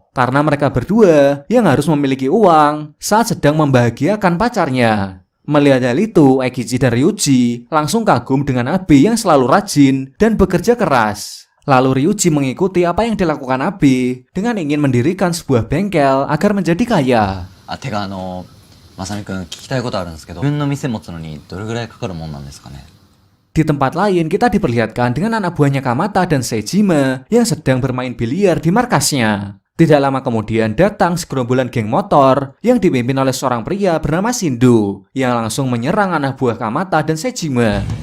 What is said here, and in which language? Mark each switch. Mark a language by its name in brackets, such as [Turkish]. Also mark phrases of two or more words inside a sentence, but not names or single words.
[Indonesian] Karena mereka berdua yang harus memiliki uang saat sedang membahagiakan pacarnya. Melihat hal itu, Eikichi dan Ryuji langsung kagum dengan Abe yang selalu rajin dan bekerja keras. Lalu Ryuji mengikuti apa yang dilakukan Abe dengan ingin mendirikan sebuah bengkel agar menjadi kaya. [Japanese] てかまさみくん聞きたいことあるんですけど、自分の店持つのにどれぐらいかかるもんなんですかね。 [Indonesian] Di tempat lain kita diperlihatkan dengan anak buahnya Kamata dan Sejima yang sedang bermain biliar di markasnya. Tidak lama kemudian datang segerombolan geng motor yang dipimpin oleh seorang pria bernama Shindo yang langsung menyerang anak buah Kamata dan Sejima.